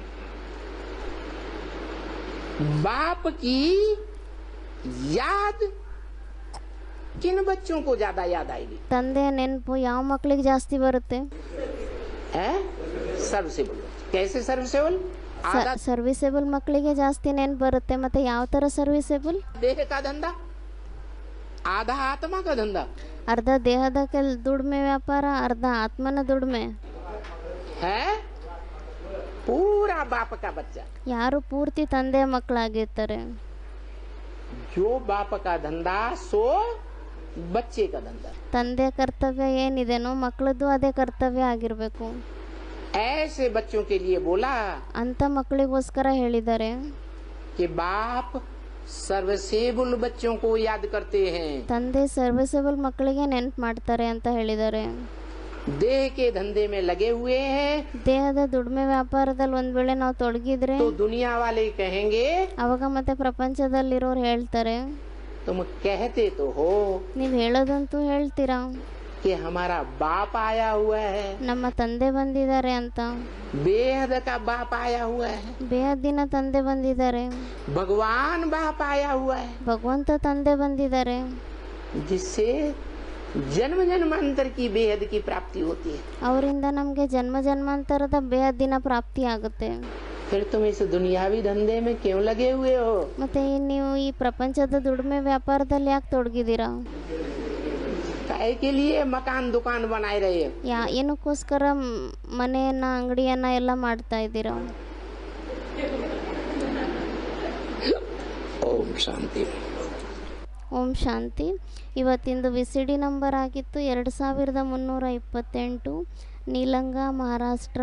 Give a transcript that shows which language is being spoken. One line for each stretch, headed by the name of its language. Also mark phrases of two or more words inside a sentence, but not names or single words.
Hindi: बाप की याद किन बच्चों को ज्यादा याद आएगी?
Kannada: ತಂದೆಯ ನೆನಪು ಯಾವ ಮಕ್ಕಳಿಗೆ ಜಾಸ್ತಿ ಬರುತ್ತೆ?
Hindi: है सर्विसेबल. कैसे सर्विसेबल? आधा
Kannada: ಸರ್ವಿಸೇಬಲ್ ಮಕ್ಕಳಿಗೆ ಜಾಸ್ತಿ ನೆನಪು ಬರುತ್ತೆ. ಮತ್ತೆ ಯಾವ ಥರ ಸರ್ವಿಸೇಬಲ್?
Hindi: देह का धंधा, आधा आत्मा का धंधा
Kannada: ಅರ್ಧ ದೇಹದ ದುಡಿಮೆ ವ್ಯಾಪಾರ, ಅರ್ಧ ಆತ್ಮನ ದುಡಿಮೆ.
Hindi: है पूरा बाप का बच्चा.
Kannada: ಯಾರು ಪೂರ್ತಿ ತಂದೆಯ ಮಕ್ಕಳಾಗಿರ್ತಾರೆ,
Hindi: जो बाप का धंधा सो बच्चे का धंधा।
Kannada: ತಂದೆ ಕರ್ತವ್ಯ ಏನಿದೆನೋ ಮಕ್ಕಳದ್ದು ಅದೇ ಕರ್ತವ್ಯ ಆಗಿರಬೇಕು.
Hindi: ऐसे बच्चों के लिए बोला
Kannada: ಅಂತ ಮಕ್ಕಳಿಗೋಸ್ಕರ ಹೇಳಿದ್ದಾರೆ
Hindi: कि बाप सर्वसेबुल बच्चों को याद करते हैं,
Kannada: ತಂದೆ ಸರ್ವಿಸಬಲ್ ಮಕ್ಕಳಿಗೆ ನೆನಪು ಮಾಡ್ತಾರೆ ಅಂತ ಹೇಳಿದ್ದಾರೆ.
Hindi: देह के धंधे में लगे हुए हैं
Kannada: ದೇಹದ ದುಡಿಮೆ ವ್ಯಾಪಾರದಲ್ಲಿ ಒಂದ್ ವೇಳೆ ನಾವು ತೊಡಗಿದ್ರೆ
Hindi: तो दुनिया वाले कहेंगे
Kannada: ಅವಾಗ ಮತ್ತೆ ಪ್ರಪಂಚದಲ್ಲಿರೋರು ಹೇಳ್ತಾರೆ,
Hindi: तुम कहते तो हो
Kannada: ನೀವ್ ಹೇಳೋದಂತೂ ಹೇಳ್ತೀರಾ
Hindi: कि हमारा बाप आया हुआ है,
Kannada: ನಮ್ಮ ತಂದೆ ಬಂದಿದ್ದಾರೆ ಅಂತ.
Hindi: बेहद का बाप आया हुआ है,
Kannada: ಬೇಹದ್ದಿನ ತಂದೆ ಬಂದಿದ್ದಾರೆ,
Hindi: भगवान बाप आया हुआ है,
Kannada: ಭಗವಂತ ತಂದೆ ಬಂದಿದ್ದಾರೆ,
Hindi: जिससे जन्म जन्मांतर की बेहद की प्राप्ति होती है.
Kannada: ಅವರಿಂದ ನಮಗೆ ಜನ್ಮ ಜನ್ಮಾಂತರದ ಬೇಹದ್ದಿನ ಪ್ರಾಪ್ತಿ ಆಗುತ್ತೆ.
Hindi: फिर तुम इस दुनियावी धंधे में क्यों लगे हुए हो?
Kannada: ಮತ್ತೆ ನೀವು ಈ ಪ್ರಪಂಚದ ದುಡಿಮೆ ವ್ಯಾಪಾರದಲ್ಲಿ ಯಾಕೆ ತೊಡಗಿದ್ದೀರಾ?
Hindi: काहे के लिए मकान दुकान बनाए रहे हो?
Kannada: ಏನಕ್ಕೋಸ್ಕರ ಮನೆಯನ್ನ ಅಂಗಡಿಯನ್ನ ಎಲ್ಲ ಮಾಡ್ತಾ ಇದ್ದೀರಾ?
Hindi: ओम शांति.
Kannada: ಓಂ ಶಾಂತಿ. ಇವತ್ತಿಂದು VCD ನಂಬರ್ ಆಗಿತ್ತು 2328, ನೀಲಂಗ, ಮಹಾರಾಷ್ಟ್ರ.